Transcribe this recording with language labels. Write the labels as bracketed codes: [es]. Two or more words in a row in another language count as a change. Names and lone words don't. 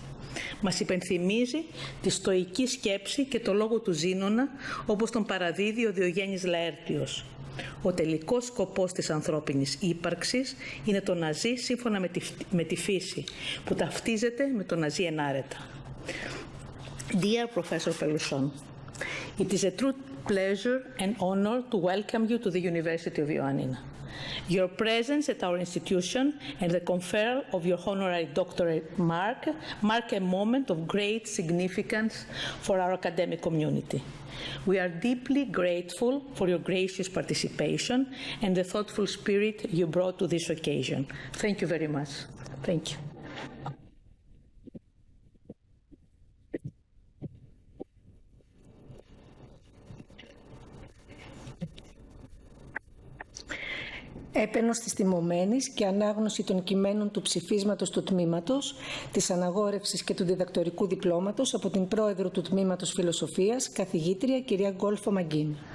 [el] Μας υπενθυμίζει τη στοική σκέψη και το λόγο του Ζήνωνα, όπως τον παραδίδει ο Διογέννης Λαέρτιος. Ο τελικός σκοπός της ανθρώπινης ύπαρξης είναι το να ζει σύμφωνα με τη φύση, που ταυτίζεται με το να ζει ενάρετα. [en] Dear Professor Pelluchon, it is a true pleasure and honor to welcome you to the University of Ioannina. Your presence at our institution and the conferral of your honorary doctorate mark a moment of great significance for our academic community. We are deeply grateful for your gracious participation and the thoughtful spirit you brought to this occasion. Thank you very much. Thank you. [el] Έπαινος της τιμωμένης και ανάγνωση των κειμένων του ψηφίσματος του τμήματος, της αναγόρευσης και του διδακτορικού διπλώματος από την πρόεδρο του τμήματος Φιλοσοφίας, καθηγήτρια κυρία Γκόλφο Μαγκίνη.